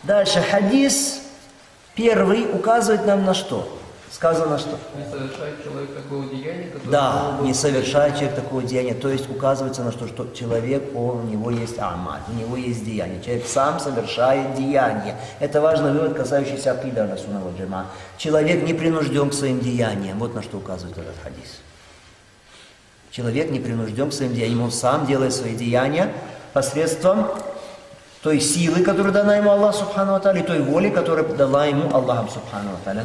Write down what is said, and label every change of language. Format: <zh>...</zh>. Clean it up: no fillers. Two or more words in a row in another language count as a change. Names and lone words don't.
<ru>Дальше хадис первый указывает нам на что? Сказано, что? Не совершает человек такого деяния, которое... Да, не совершает человек такого деяния. То есть указывается на что человек, у него есть амаль, у него есть деяние. Человек сам совершает деяние. Это важный вывод, касающийся акиды</ru> <ar>أهل السنة والجماعة.</ar> <ru>Человек не принужден к своим деяниям. Вот на что указывает этот хадис. Человек не принужден к своим деяниям. Он сам делает свои деяния посредством той силы, которая дана ему Аллах</ru> <ar>سبحانه وتعالى,</ar> <ru>и той воли, которая дала ему Аллах</ru> <ar>سبحانه وتعالى.</ar>